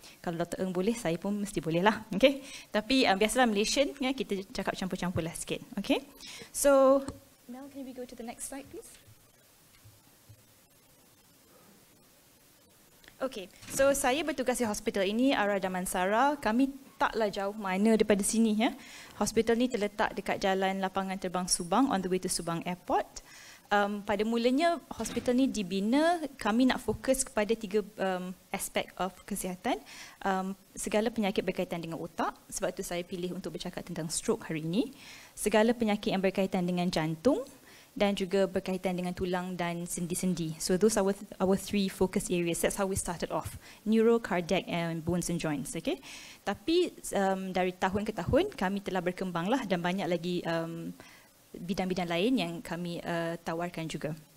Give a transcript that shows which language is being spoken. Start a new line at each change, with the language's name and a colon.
Malay: Kalau Dr. Eng boleh, saya pun mesti boleh lah. Okay? Tapi biasalah Malaysian, ya, kita cakap campur-campur lah sikit. Okay?
English: So, Mel, can we go to the next slide please?
Malay: Okay, so saya bertugas di hospital ini, Ara Damansara. Kami taklah jauh mana daripada sini. Ya. Hospital ni terletak dekat jalan lapangan terbang Subang,
English: on the way to Subang Airport.
Malay: Pada mulanya hospital ni dibina, kami nak fokus kepada 3 aspek of kesihatan. Segala penyakit berkaitan dengan otak, sebab itu saya pilih untuk bercakap tentang stroke hari ini. Segala penyakit yang berkaitan dengan jantung dan juga berkaitan dengan tulang dan sendi-sendi.
English: So those are our 3 focus areas. That's how we started off. Neuro, cardiac and bones and joints. Okay?
Malay: Tapi dari tahun ke tahun kami telah berkembanglah dan banyak lagi bidang-bidang lain yang kami tawarkan juga.